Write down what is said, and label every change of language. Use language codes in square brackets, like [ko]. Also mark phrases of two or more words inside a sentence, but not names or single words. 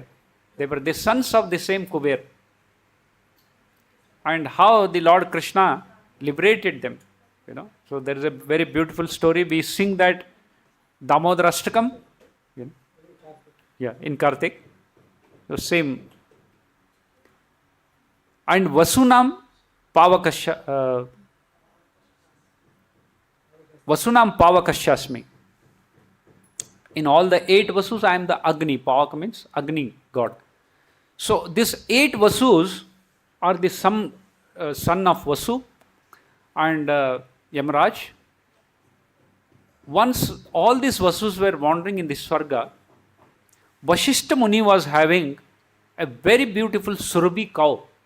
[en] They were the sons of the same Kuvera. And how the Lord Krishna liberated them. So there is a very beautiful story. We sing that Damodarashtakam, in Kartik. So same. [sa] And vasūnām pāvakaś, vasūnām pāvakaś asmi. [en] In all the 8 Vasus, I am the Agni. Pāvakaḥ means Agni god. So these 8 Vasus are the son of Vasu and Yamaraj once all these Vasus were wandering in the Swarga, Vasishtha Muni was having a very beautiful Surabhi cow.